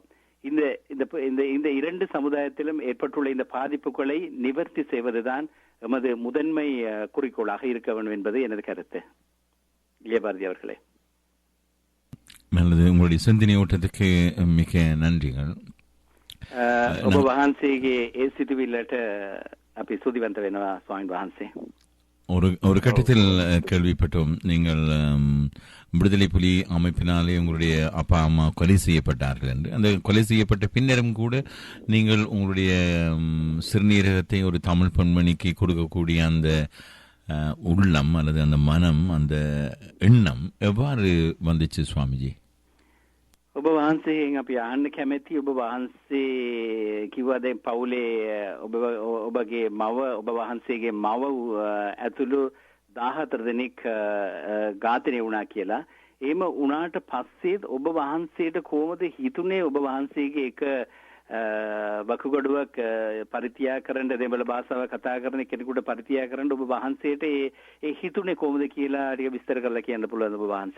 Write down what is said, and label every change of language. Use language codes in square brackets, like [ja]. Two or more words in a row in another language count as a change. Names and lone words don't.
[ta] இந்த 2 சமுதாயத்திலும் ஏற்பட்டுள்ள இந்த பாதிப்புகளை நிவர்த்தி செய்வதுதான் எமது முதன்மை குறிக்கோளாக இருக்க வேண்டும் என்பது எனது கருத்து. இளையபாரதி அவர்களே, நல்லது. உங்களுடைய சிந்தனை ஓட்டத்துக்கு மிக நன்றிகள். [si] ඔබ වහන්සේගේ ඒ සිතුවිල්ලට අපි සුදිවන්ත වෙනවා ස්වාමීන් වහන්සේ. [ta] ஒரு கட்டத்தில் கேள்விப்பட்டோம், நீங்கள் விடுதலை புலி அமைப்பினாலே உங்களுடைய அப்பா அம்மா கொலை செய்யப்பட்டார்கள் என்று. அந்த கொலை செய்யப்பட்ட பின்னரும் கூட நீங்கள் உங்களுடைய சிறுநீரகத்தை ஒரு தமிழ் பெண்மணிக்கு கொடுக்கக்கூடிய அந்த உள்ளம் அல்லது அந்த மனம், அந்த எண்ணம் எவ்வாறு வந்துச்சு சுவாமிஜி? [si] ඔබ වහන්සේගෙන් අපි අහන්න කැමැති. ඔබ වහන්සේ කිව්වා දැන් පවුලේ ඔබගේ මව ඔබ වහන්සේගේ මව ඇතුළු 14 දෙනෙක් ඝාතනය වුණා කියලා. එහෙම වුණාට පස්සේත් ඔබ වහන්සේට කොහොමද හිතුනේ ඔබ වහන්සේගේ එක වකුගඩුවක් පරිත්‍යාග කරන්න, දෙමළ භාෂාව කතා කරන කෙනෙකුට පරිත්‍යාග කරන්න ඔබ වහන්සේට ඒ හිතුනේ කොහොමද කියලා ටික විස්තර කරලා කියන්න පුළුවන්ද ඔබ වහන්සේ?